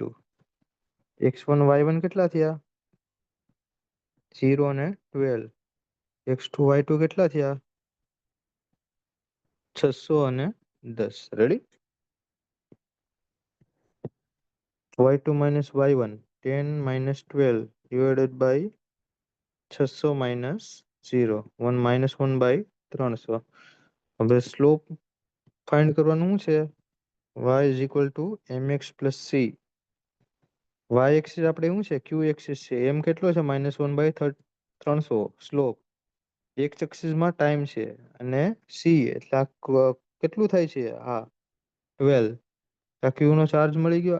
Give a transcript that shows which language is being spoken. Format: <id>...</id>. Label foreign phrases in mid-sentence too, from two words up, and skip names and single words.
<gu>x1 y1 કેટલા થયા? 0 અને 12. x2 y2 કેટલા થયા? 600 અને 10. રેડી?</gu> <en>y2 minus y1 10 minus 12 divided by 600 minus 0 1 minus 1 by 300.</en> <gu>હવે</gu> <en>slope find</en> <gu>કરવાનું શું છે?</gu> <en>y is equal to mx plus c.</en> <gu>y એક્સિસ આપણે શું છે? q એક્સિસ છે. m કેટલો છે?</gu> <en>-1 by 300.</en> <gu>સ્લોપ x એક્સિસમાં ટાઈમ છે અને c એટલે આ કેટલું થાય છે? હા, 12. આ ક્યુ નો ચાર્જ મળી ગયો.</gu>